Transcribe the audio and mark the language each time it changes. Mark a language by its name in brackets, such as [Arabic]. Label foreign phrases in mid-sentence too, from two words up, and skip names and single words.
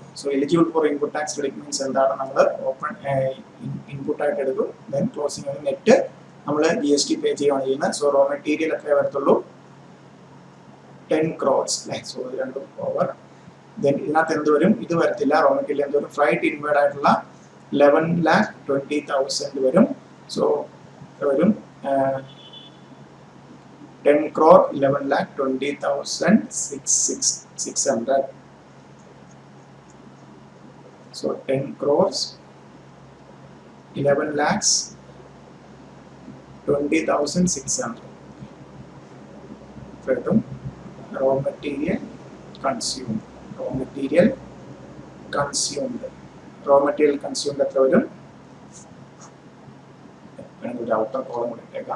[English] So eligible for input tax credit means [Malayalam] എന്താണ്? നമ്മൾ [English] open input [Malayalam] ആയിട്ട് എടുക്കും, [English] then closing net [Malayalam] നമ്മൾ [English] GST pay [Malayalam] ചെയ്യുകയാണ് ചെയ്യുന്നത്. [English] So raw material [Malayalam] എത്ര വരത്തുള്ളൂ? 10 crores. സോ രണ്ടും ഓവർ. ദെൻ ഇതിനകത്ത് എന്ത് വരും? ഇത് വരത്തില്ല. [English] raw material [Malayalam] എന്ത് വരും? [English] freight inward [Malayalam] ആയിട്ടുള്ള 11,20,000 വരും. സോ വരും 10 crore 11,20,600. [English] So 10 crores 11,20,600. Raw material consumed. Raw material consumed. Raw material consumed [Malayalam] എത്ര വരും? ഒരു ഔട്ടർ കോളം കൂടി ഇട്ടേക്കാം.